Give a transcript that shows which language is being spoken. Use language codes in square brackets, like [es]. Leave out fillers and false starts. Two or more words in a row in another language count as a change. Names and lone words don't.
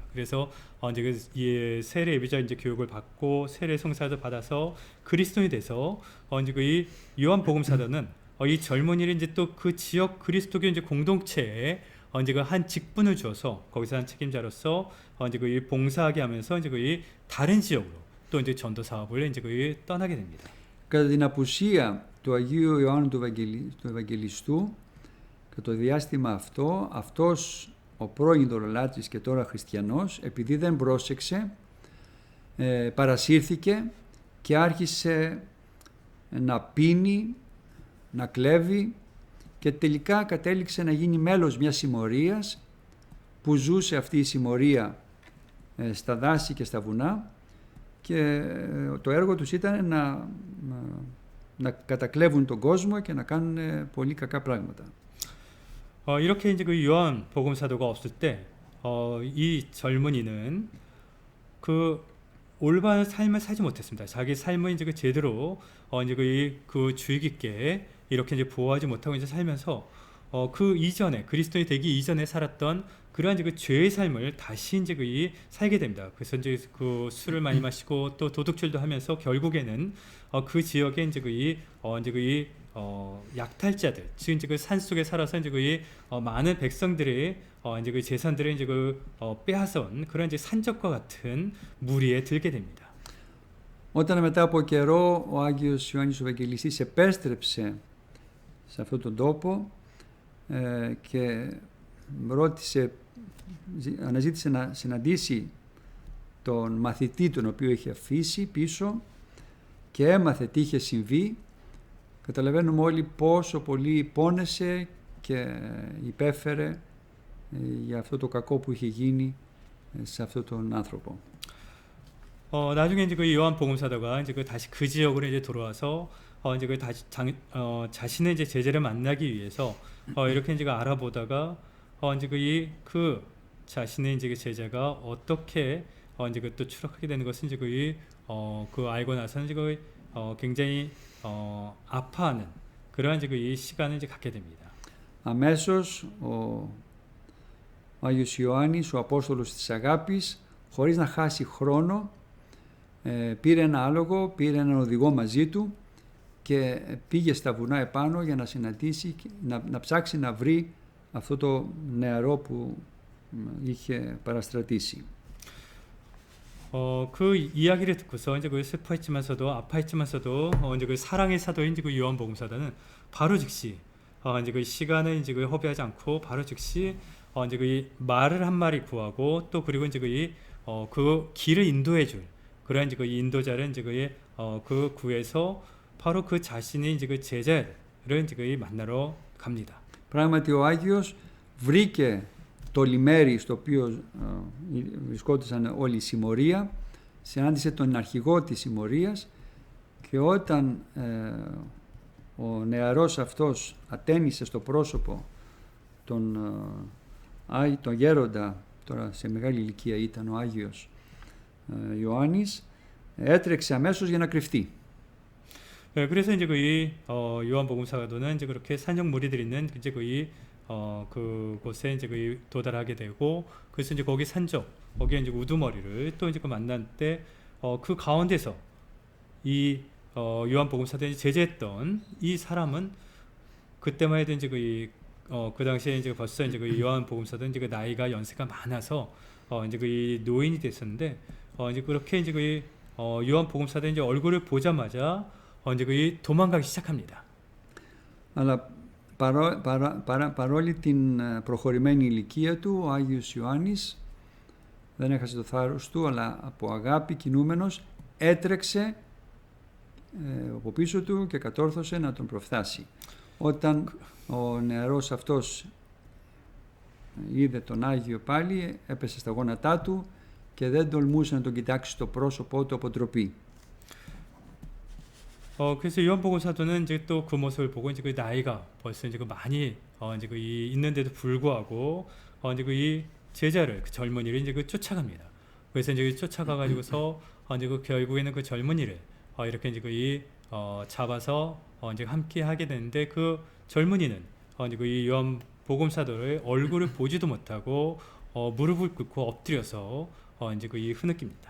[ko] 그래서 이제 그 세례 예비자 이제 교육을 받고 세례 성사도 받아서 그리스도인이 돼서 이제 그 이 요한 복음 사도는 이 젊은이를 이제 또 그 지역 그리스도교 이제 공동체에 이제 그 한 직분을 주어서 거기서 한 책임자로서 이제 그 봉사하게 하면서 이제 그 다른 지역으로 또 이제 전도 사업을 이제 그 떠나게 됩니다. [el] Κατά την απουσία του Αγίου Ιωάννου του Ευαγγελιστού, και το διάστημα αυτό, αυτός ο πρώην ειδωλολάτρης και τώρα χριστιανός, επειδή δεν πρόσεξε, παρασύρθηκε και άρχισε να πίνει, να κλέβει, και τελικά κατέληξε να γίνει μέλος μιας συμμορίας που ζούσε αυτή η συμμορία στα δάση και στα βουνά, και το έργο τους ήταν να κατακλέβουν τον κόσμο και να κάνουν πολύ κακά πράγματα. [ko] 이렇게 이제 그 요한 복음 사도가 없을 때 이 젊은이는 그 올바른 삶을 살지 못했습니다. 자기 삶을 이제 그 제대로 이제 그 주의 깊게 이렇게 이제 보호하지 못하고 이제 살면서 그 이전에 그리스도인이 되기 이전에 살았던 그러한 이제 그 죄의 삶을 다시 이제 그 살게 됩니다. 그래서 이제 그 술을 많이 마시고 또 도둑질도 하면서 결국에는 그 지역에 이제 약탈자들, 즉 이제 그 산속에 살아서 이제 많은 백성들의 이제 그 재산들을 이제 빼앗아온 그런 이제 산적과 같은 무리에 들게 됩니다. [el] Όταν μετά από καιρό ο Άγιος Ιωάννης ο Ευαγγελιστής επέστρεψε σε αυτόν τον τόπο και αναζήτησε να συναντήσει τον μαθητή τον οποίο είχε αφήσει πίσω και έμαθε τι είχε συμβεί, καταλαβαίνουμε όλοι πόσο πολύ πόνεσε και υπέφερε για αυτό το κακό που είχε γίνει σε αυτόν τον άνθρωπο. [ko] 나중에 이제 그 요한 복음사도가 이제 다시 그 지역으로 이제 돌아와서 이제 다시 자신의 이제 제자를 만나기 위해서 이렇게 이제 알아보다가 이제 그 자신의 이제 제자가 어떻게 이제 또 추락하게 되는 것은 이제 그 알고 나서는 이제 굉장히 아파하는 그러한 이제 이 시간을 이제 갖게 됩니다. [el] Αμέσως ο Άγιος Ιωάννης, ο Απόστολος της Αγάπης, χωρίς να χάσει χρόνο, πήρε ένα άλογο, πήρε έναν οδηγό μαζί του και πήγε στα βουνά επάνω για να συναντήσει, να ψάξει να βρει αυτό το νεαρό που είχε παραστρατήσει. [ko] 그 이야기를 듣고서 이제 그 슬퍼했지만서도 아파했지만서도 이제 그 사랑의 사도인 이제 그 요한복음사도는 바로 즉시 이제 그 시간을 이제 그 허비하지 않고 바로 즉시 이제 그 말을 한 마리 구하고 또 그리고 이제 그 길을 인도해줄 그런 이제 그 인도자를 이제 그 구해서 바로 그 자신이 이제 그 제자를 이제 그 만나러 갑니다. [el] Πράγματι ο Άγιος βρήκε το λιμέρι στο οποίο βρισκόντουσαν όλη η συμμορία, συνάντησε τον αρχηγό της συμμορίας και όταν ο νεαρός αυτός ατένισε στο πρόσωπο τον γέροντα, τώρα σε μεγάλη ηλικία ήταν ο Άγιος Ιωάννης, έτρεξε αμέσως για να κρυφτεί. [ko] 그래서 이제 요한복음사도는 이제 그렇게 산역 무리들이 있는 이제 그곳에 이제 도달하게 되고, 그래서 이제 거기 산적, 거기에 이제 우두머리를 또 이제 만난 때 그 가운데서 이 요한복음사도에 제재했던 이 사람은 그때만 해도 이제 그 당시에 이제 벌써 이제 요한복음사도 이제 나이가 연세가 많아서 이제 이 노인이 됐었는데 이제 그렇게 이제 요한복음사도 이제 얼굴을 보자마자 이제 도망가기 시작합니다. [el] Αλλά παρόλη την προχωρημένη ηλικία του, ο Άγιος Ιωάννης δεν έχασε το θάρρος του, αλλά από αγάπη κινούμενος έτρεξε από πίσω του και κατόρθωσε να τον προφθάσει. Όταν ο νεαρός αυτός είδε τον Άγιο πάλι, έπεσε στα γόνατά του και δεν τολμούσε να τον κοιτάξει στο πρόσωπό του από ντροπή. [ko] 그래서 요한복음사도는 이제 또 그 모습을 보고 이제 나이가 벌써 이제 많이 이제 있는데도 불구하고 이제 이 제자를 그 젊은이를 이제 쫓아갑니다. 그래서 이제 쫓아가 가지고서 이제 결국에는 그 젊은이를 이렇게 이제 잡아서 이제 함께 하게 되는데, 그 젊은이는 이제 이 요한복음사도의 얼굴을 보지도 못하고 무릎을 꿇고 엎드려서 이제 흐느낍니다.